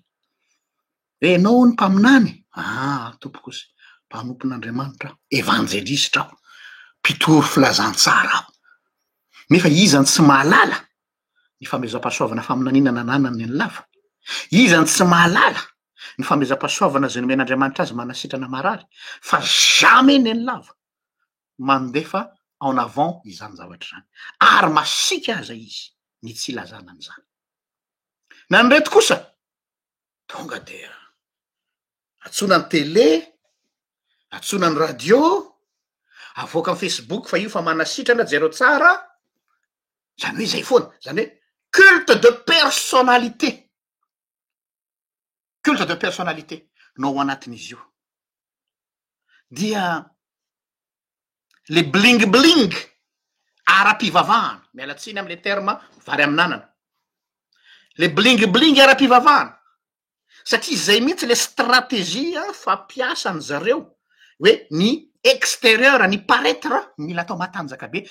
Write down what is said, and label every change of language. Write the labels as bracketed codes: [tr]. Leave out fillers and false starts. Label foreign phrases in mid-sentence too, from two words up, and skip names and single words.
[mg] Enao ny mpaminany, tompoko kosa, mpanompon'Andriamanitra aho, evanjelista aho, mpitoro filazantsara aho. Nefa izany tsy mahalala ny famezam-pahasoavana faminaninana anana neny lava. Izany tsy mahalala ny famezam-pahasoavana zay nomen'Andriamanitra azy manasitrana marary, fa jamais neny lava mandefa [fr] en avant [mg] izany zavatra zany. Ary masika aza izy ny tsy ilazana an'izany. Na ny reto kosa, tonga de atsona ny télé, atsona ny radio, avoaka ny Facebook fa io fa manasitrana jereo tsara, zany hoe zay foana, zany hoe [fr] culte de personnalité. Culte de personnalité [mg] no ao anatin'izy io. Dia [fr] le bling bling [mg] ara-pivavahana, miala tsiny am' [fr] le terme [mg] vary amin'anana. [fr] Le bling bling [mg] ara-pivavahana, satria zay mihitsy le stratégie fampiasan zareo hoe ny extérieur, ny paraître mila atao matanjaka be.